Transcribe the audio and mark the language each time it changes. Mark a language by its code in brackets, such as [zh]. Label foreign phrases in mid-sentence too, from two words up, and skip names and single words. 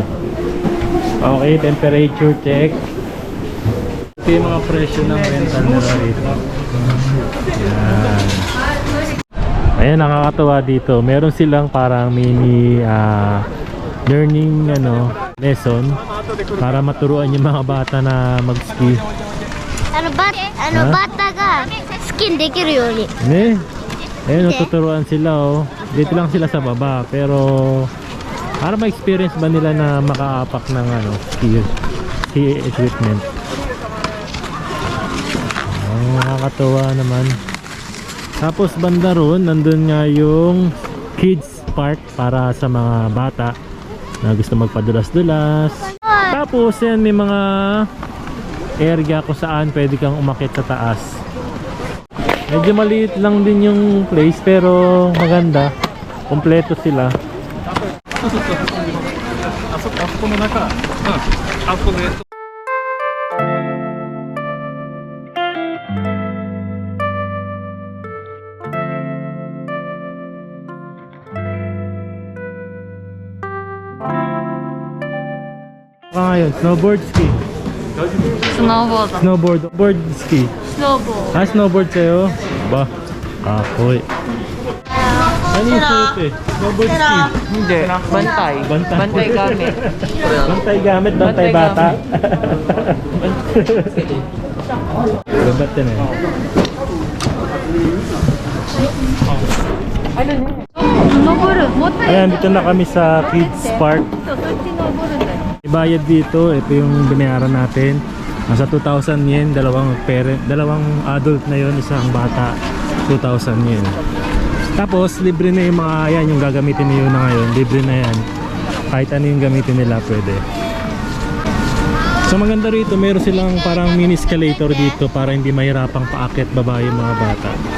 [tl] Okay, [en] temperature check. [tl] Ito yung mga presyo ng rental nila rito. Ayan. Ayan, nakakatawa dito. Meron silang parang [en] mini learning lesson [tl] para maturuan yung mga bata na mag-ski. Ha? [ja] バッタがスキンできるように。 [tl] Ne? Ayun, tuturuan sila oh. Dito lang sila sa baba, pero para ma-experience ba nila na makaapak ng ano, [en] ski equipment. [tl] Oh, nakakatuwa naman. Tapos banda ron, nandun nga yung [en] kids park [tl] para sa mga bata na gusto magpadulas-dulas. Tapos yan, may mga area kung saan pwede kang umakyat sa taas. Medyo maliit lang din yung place pero maganda. Kompleto sila. [ja] あそこの中、あそこで [tl] Ngayon, [en] snowboard ski. [ja] スノーボード。 [en] Snowboard, board ski. [ja] スノーボード。 [tl] Ah, snowboard sa'yo? Ba? Kakoy. Ano yung suot eh? [en] Snowboard ski. [tl] Hindi, bantay. Bantay. Bantay gamit. Bantay gamit, bantay Bantay bata. Gabat din eh. [ja] 登る。もったいない。 [tl] Ayan, dito na kami sa Kids Park. [ja] そう、そっち登るんだよ。 [tl] Ibayad dito, ito yung binayaran natin. Nasa 2,000 yen, dalawang adult na yon, isang bata, 2,000 yen. Tapos, libre na yung mga yan, yung gagamitin niyo na ngayon, libre na yan. Kahit ano yung gamitin nila, pwede. So maganda rito, meron silang parang [en] mini escalator [tl] dito para hindi mahirapang paakyat baba yung mga bata.